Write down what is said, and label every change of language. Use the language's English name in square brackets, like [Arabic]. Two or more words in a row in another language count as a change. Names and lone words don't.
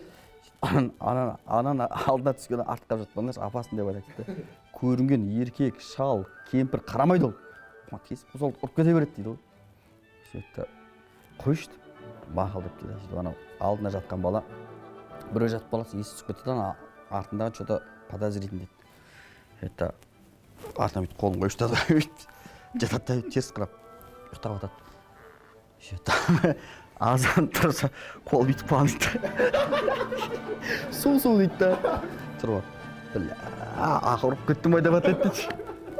[Kazakh] Ананы алдына түскен артқа жатқандар апасын деп айтады да. Көрінген еркек, шал, кемпір қарамайды ол. Кесіп сол ұрып кете береді дейді ғой. Сөйтті, қойшы деп, мақұл деп дейді. Сөйтіп анау алдына жатқан бала біреу жатып қаласы есі түсіп кетті да, артындағы [Russian] что-то подозрительный [Kazakh] дейді. Это артына бүйтіп қолын қойып ұстады ғой, жатады да теріс қарап ұйықтап жатады. Сөйтті, азан тұрса қол бүйтіп қалған дейді. Су дейді да. Тұрып алып, ақы ұрып кеттім ғой деп атады дейді.